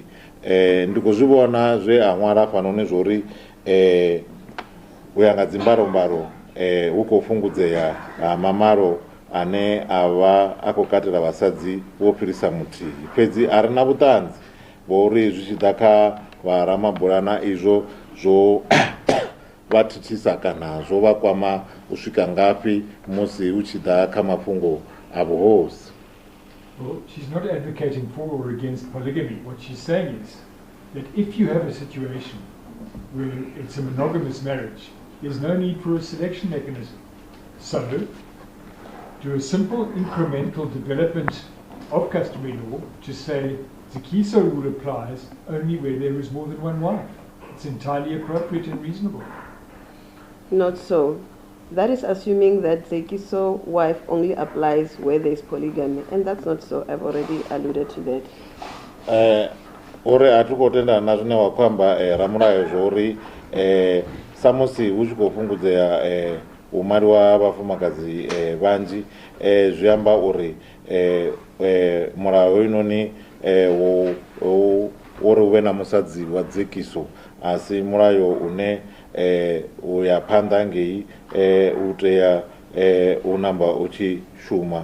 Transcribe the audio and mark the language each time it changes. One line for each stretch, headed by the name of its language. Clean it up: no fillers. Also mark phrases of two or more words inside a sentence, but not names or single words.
Venda: Ndi khou zwi vhona zwe a ṅwala fhanoni zwori u ya nga dzimbarombaro hu khou fhungudzea mamalo ane a vha a khou katela vhasadzi vho fhirisa muthihi, fhedzi a ri na vhuṱanzi vhori zwi tshi ḓa kha vha Ramabulana izwo zwo vha thithisa kana zwo vha kwama u swika ngafhi musi hu tshi ḓa kha mafhungo a vhuhosi.
English: Well, she's not advocating for or against polygamy. What she's saying is that if you have a situation where it's a monogamous marriage, there's no need for a selection mechanism. So, do a simple incremental development of customary law to say Zigiso rule applies only where there is more than one wife. It's entirely appropriate and reasonable. Not so. That is assuming that Zigiso wife only applies where there is polygamy, and that's not so. I've already alluded to that.
Venda: Ore atukotenda na zwine wa kwamba ramulayo zwori samusi hu tshi khou fhungudzea u maliwa vhafumakadzi vhanzhi, zwi amba uri mulayo hoyunoni uri hu vhe na musadzi wa Zigiso a si mulayo une u ya phanḓa ngei u tea u namba u tshi shuma.